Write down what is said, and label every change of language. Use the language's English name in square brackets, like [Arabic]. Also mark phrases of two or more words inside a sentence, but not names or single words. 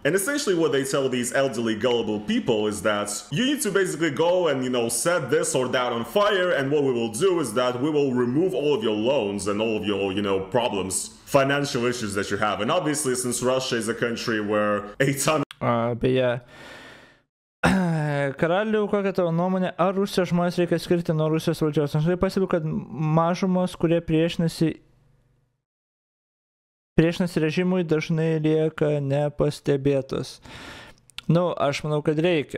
[English] And essentially what they tell these elderly, gullible people is that you need to basically go and, set this or that on fire, and what we will do is that we will remove all of your loans and all of your, problems, financial issues that you have. And obviously, since Russia is a country where a ton [Lithuanian] Beje, Karaliau, kokia tavo nuomonė, ar Rusijos žmonės reikia skirti nuo Rusijos valdžios? Aš pastebiu, kad mažumos, kurie priešinasi režimui, dažnai lieka nepastebėtos. Aš manau, kad reikia.